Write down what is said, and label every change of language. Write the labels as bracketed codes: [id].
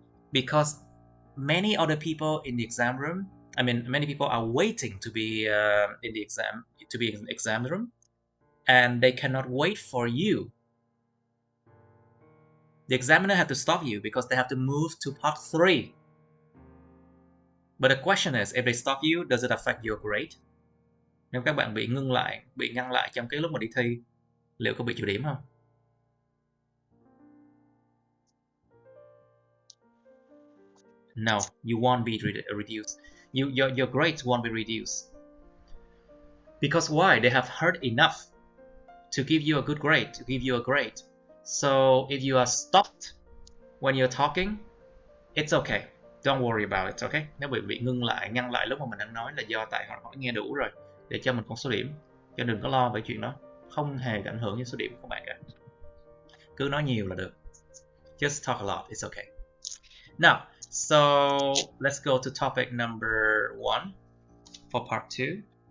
[en] Because many other people in the exam room, many people are waiting to be in the exam room, and they cannot wait for you. The examiner had to stop you because they have to move to part 3. But the question is, if they stop you, does it affect your grade? [vi] Nếu các bạn bị ngăn lại trong cái lúc mà đi thi, liệu có bị trừ điểm không? [en] No, you won't be reduced. Your grades won't be reduced. Because why? They have heard enough to give you a good grade, to give you a grade. So if you are stopped when you're talking, it's okay. Don't worry about it, okay? [vi] Nếu bị ngăn lại lúc mà mình đang nói là do tại họ nghe đủ rồi để cho mình con số điểm. Cho đừng có lo về chuyện đó. Không hề ảnh hưởng đến số điểm của bạn cả. Cứ nói nhiều là được. [en] Just talk a lot, it's okay. Now, so let's go to topic number 1 for part 2.